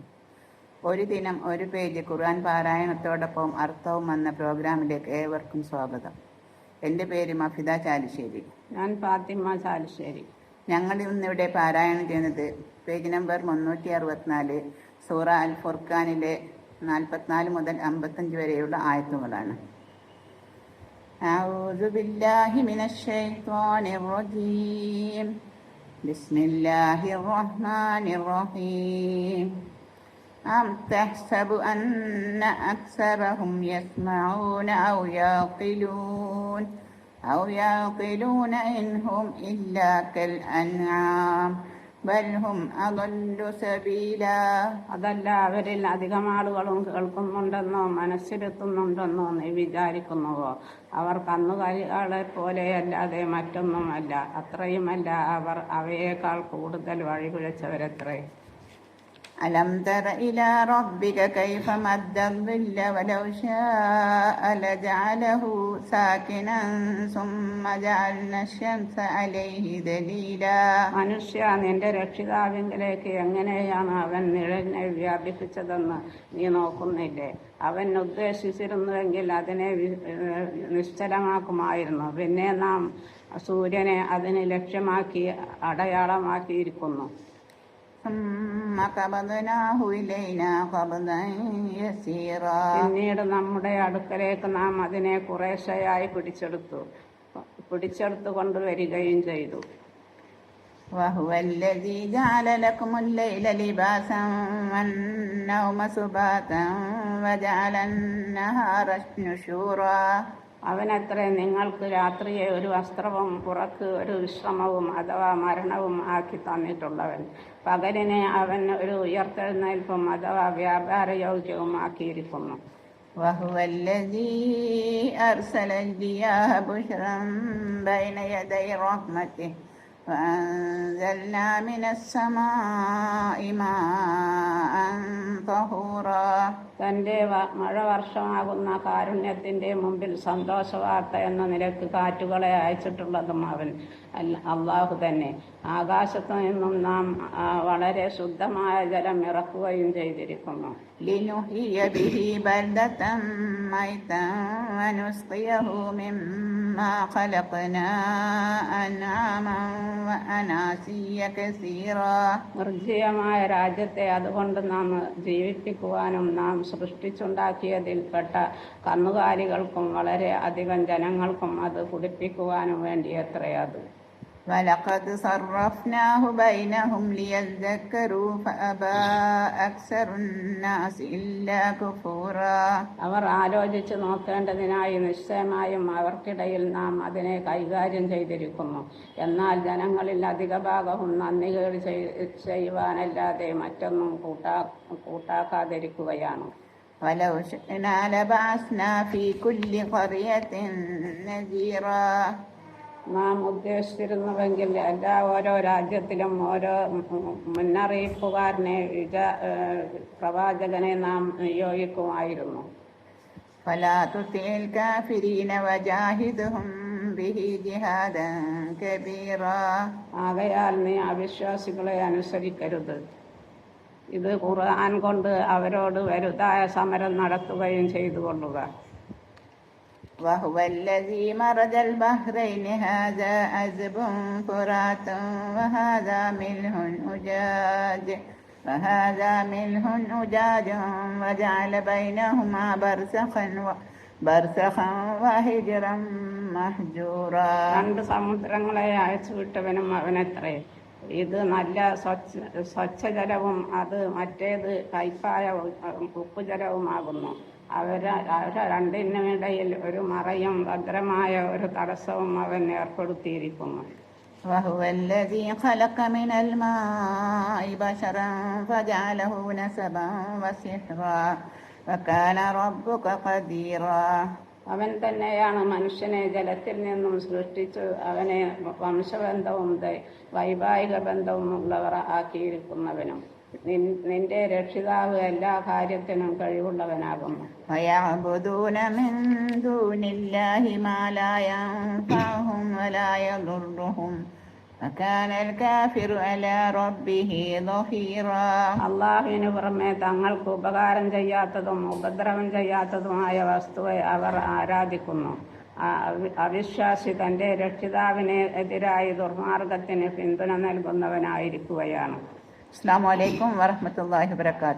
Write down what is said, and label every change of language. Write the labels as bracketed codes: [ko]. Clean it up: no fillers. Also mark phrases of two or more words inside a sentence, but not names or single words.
[ml] ഒരു ദിനം ഒരു പേജ് ഖുർആൻ പാരായണത്തോടൊപ്പം അർത്ഥവും എന്ന പ്രോഗ്രാമിലേക്ക് ഏവർക്കും സ്വാഗതം. എൻ്റെ പേര് മഫിദ ചാലിശ്ശേരി. ഞാൻ ഫാത്തിമ ചാലിശ്ശേരി. ഞങ്ങൾ ഇന്നിവിടെ പാരായണം ചെയ്യുന്നത് പേജ് നമ്പർ 364 സൂറ അൽ ഫുർഖാനിലെ 44 മുതൽ 55 വരെയുള്ള ആയത്തുകളാണ്. [ar] أعوذ بالله من الشيطان الرجيم. بسم الله الرحمن الرحيم. أم تحسب أن أكثرهم يسمعون أو يعقلون إن هم إلا كالأنعام بل هم أضل سبيلا. [ml] അതല്ല, അവരിൽ അധികം ആളുകളും കേൾക്കുന്നുണ്ടെന്നോ മനസ്സിലെത്തുന്നുണ്ടെന്നോ നീ വിചാരിക്കുന്നുവോ? അവർ കന്നുകാലികളെ പോലെയല്ലാതെ മറ്റൊന്നുമല്ല. അത്രയുമല്ല, അവർ അവയേക്കാൾ കൂടുതൽ വഴിപിഴച്ചവരത്രേ. [ar] ألم تر إلى ربك كيف مد الظل ولو شاء لجعله ساكنا ثم جعلنا الشمس عليه دليلا. [ml] മനുഷ്യ, നിന്റെ രക്ഷിതാവിലേക്ക് എങ്ങനെയാണ് അവൻ നിഴലിനെ വ്യാപിപ്പിച്ചതെന്ന് നീ നോക്കുന്നില്ലേ? അവൻ ഉദ്ദേശിച്ചിരുന്നുവെങ്കിൽ അതിനെ നിശ്ചലമാക്കുമായിരുന്നു. പിന്നെ നാം സൂര്യനെ അതിന് ലക്ഷ്യമാക്കി അടയാളമാക്കിയിരിക്കുന്നു. പിന്നീട് നമ്മുടെ അടുക്കലേക്ക് നാം അതിനെ കുറേശ്ശെയായി പിടിച്ചെടുത്തു കൊണ്ടുവരികയും ചെയ്തു. [ar] وهو الذي جعل لكم الليل لباسا والنوم سباتا وجعل النهار نشورا. [ml] അവനത്രേ നിങ്ങൾക്ക് രാത്രിയെ ഒരു വസ്ത്രവും പുറക്ക് ഒരു വിശ്രമവും അഥവാ മരണവും ആക്കി തന്നിട്ടുള്ളവൻ. പകലിനെ അവൻ ഒരു ഉയർത്തെഴുന്നേൽപ്പും അഥവാ വ്യാപാരയോഗ്യവും ആക്കിയിരിക്കുന്നു. [ar] وهو الذي أرسل الرياح بشرا بين يدي رحمته وأنزلنا من السماء ماء طهورا. [ml] തൻ്റെ മഴവർഷമാകുന്ന കാരുണ്യത്തിൻ്റെ മുമ്പിൽ സന്തോഷവാർത്ത എന്ന നിലക്ക് കാറ്റുകളെ അയച്ചിട്ടുള്ളതും അവൻ അള്ളാഹു തന്നെ. ആകാശത്തു നിന്നും നാം വളരെ ശുദ്ധമായ ജലം ഇറക്കുകയും ചെയ്തിരിക്കുന്നു. [ar] لنحيي به بلدة ميتا ونسقيه مما خلقنا أنعاما وأناسيا كثيرا. [ml] നിർജ്ജീവമായ രാജ്യത്തെ അതുകൊണ്ട് നാം ജീവിപ്പിക്കുവാനും നാം സൃഷ്ടിച്ചുണ്ടാക്കിയതിൽപ്പെട്ട കന്നുകാലികൾക്കും വളരെ അധികം ജനങ്ങൾക്കും അത് കുടിപ്പിക്കുവാനും വേണ്ടി എത്രയത്. [ar] وَلَقَدْ صَرَّفْنَاهُ بَيْنَهُمْ لِيَذَّكَّرُوا فَأَبَى أَكْثَرُ النَّاسِ إِلَّا كُفُورًا. [ml] അവർ ആലോചിച്ച് നോക്കേണ്ടതിനായി നിശ്ചയമായും അവർക്കിടയിൽ നാം അതിനെ കൈകാര്യം ചെയ്തിരിക്കുന്നു. എന്നാൽ ജനങ്ങളിൽ അധിക ഭാഗവും നന്ദികേട് ചെയ്യുവാനല്ലാതെ മറ്റൊന്നും കൂട്ടാക്കാതിരിക്കുകയാണ്. [ar] وَلَوْ شِئْنَا لَبَعَثْنَا فِي كُلِّ قَرْيَةٍ نَذِيرًا. [ml] നാം ഉദ്ദേശിച്ചിരുന്നുവെങ്കിൽ ഓരോ രാജ്യത്തിലും ഓരോ മുന്നറിയിപ്പുകാരനെ പ്രവാചകനെ നാം നിയോഗിക്കുമായിരുന്നു. [ar] فَلَا تُطِعِ الْكَافِرِينَ وَجَاهِدْهُمْ بِهِ جِهَادًا كَبِيرًا. [ml] ആകയാൽ നീ അവിശ്വാസികളെ അനുസരിക്കരുത്. ഇത് ഖുർആൻ കൊണ്ട് അവരോട് വലുതായ സമരം നടത്തുകയും ചെയ്തു കൊള്ളുക. [ar] وهو الذي مرج البحرين هذا عذب فرات وهذا ملح أجاج وجعل بينهما برزخا وحجرا محجورا. [ml] രണ്ട് സമുദ്രങ്ങളെ അയച്ചുവിട്ടവനും അവനത്രേ. ഇത് നല്ല സ്വച്ഛജലവും അത് മറ്റേത് കയ്പായ ഉപ്പുജലവുമാകുന്നു. അവരെ രണ്ടിനുമിടയിൽ ഒരു മറയും ഭദ്രമായ ഒരു തടസ്സവും അവൻ ഏർപ്പെടുത്തിയിരിക്കുന്നു. [ar] وهو الذي خلق من الماء بشرا فجعله نسبا وسحرا وكان ربك قديرا. [ml] അവൻ തന്നെയാണ് മനുഷ്യനെ ജലത്തിൽ നിന്നും സൃഷ്ടിച്ച് അവനെ വംശബന്ധവും വൈവാഹിക ബന്ധവും ഉള്ളവർ ആക്കിയിരിക്കുന്നവനും. നിന്റെ രക്ഷിതാവ് എല്ലാ കാര്യത്തിനും കഴിവുള്ളവനാകുന്നു. [ar] ويعبدون من دون الله ما لا ينفعهم ولا يضرهم وكان الكافر على ربه ظهيرا. [ml] അള്ളാഹുവിന് പുറമെ തങ്ങൾക്ക് ഉപകാരം ചെയ്യാത്തതും ഉപദ്രവം ചെയ്യാത്തതുമായ വസ്തുവെ അവർ ആരാധിക്കുന്നു. അവിശ്വാസി തന്റെ രക്ഷിതാവിന് എതിരായി ദുർമാർഗത്തിന് പിന്തുണ നൽകുന്നവനായിരിക്കുകയാണ്. [ar] السلام عليكم ورحمة الله وبركاته.